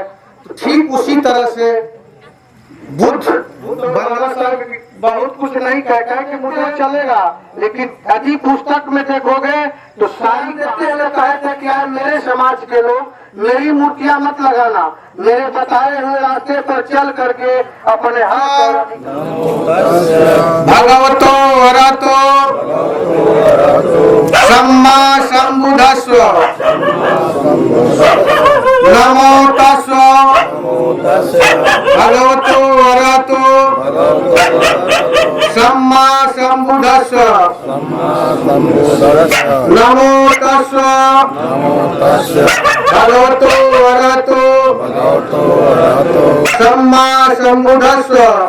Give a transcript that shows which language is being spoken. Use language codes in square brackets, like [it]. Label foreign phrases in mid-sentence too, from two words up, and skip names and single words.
[hi] तो ठीक उसी तरह से बुद्ध बाबा साहब बहुत कुछ नहीं कहता है कि मुझे चलेगा, लेकिन यदि पुस्तक में देखोगे तो सारी देते हुए कहते हैं कि यार मेरे समाज के लोग मेरी मूर्तियां मत लगाना, मेरे बताए हुए रास्ते पर चल करके अपने हाथ [pi] भगवतो अरहतो सम्मा संबुद्धस्व नमो तस्सै भगवतो अरहतो सम्मा संबुद्धस्व नमो तस्सै भगवतो अरहतो सम्मा संबुद्धस्व